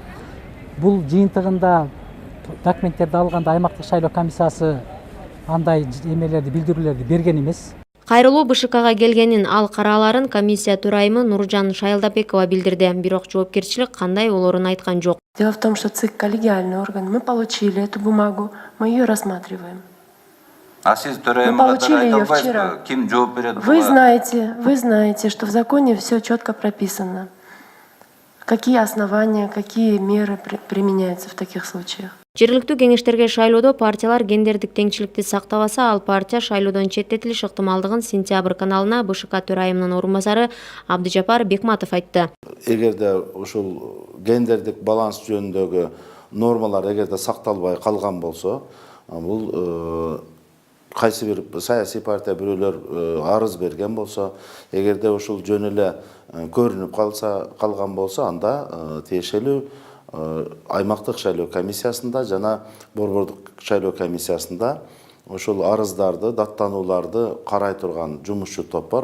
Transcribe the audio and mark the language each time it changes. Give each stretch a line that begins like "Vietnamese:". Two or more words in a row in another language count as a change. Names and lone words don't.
Kyrgyz: Бул жыйынтыгында документтерди алганда аймактык шайлоо комиссиясы андай эмелерди, билдирүүлөрдү берген эмес. Кайрылуу БШКга келгенин, ал карааларын комиссия төрайымы Нуржан Шайлдабекова билдирди. Бирок жоопкерчилик кандай болорун айткан жок.
Russian: Дело в том, что ЦИК коллегиальный орган. Мы получили эту бумагу, мы ее рассматриваем.
Kyrgyz: А сиз
Russian: Мы
Kyrgyz: төрайымга
Russian: получили ее вчера.
Kyrgyz: ким жооп берет?
Russian: Вы знаете, что в законе все четко прописано. Какие основания, какие меры применяются в таких случаях.
Kyrgyz: Жергиликтүү кеңештерге шайлоодо партиялар гендердик теңчиликти сактабаса, ал партия шайлоодон четтетилиш ыктымалдыгын Сентябрь каналына БШК төрайымынын орун басары Абдыжапар Бекматов айтты. Эгерде ушул гендердик баланс жөнүндөгү нормалар эгерде сакталбай калган болсо, бул кайсы бир саясий партия бирөөлөр арыз берген болсо, эгерде ушул жөн эле көрүнүп калган болсо, анда тиешелүү аймактык шайлоо комиссиясында жана борбордук шайлоо комиссиясында ошол арыздарды, даттанууларды карай турган жумушчу топ бар.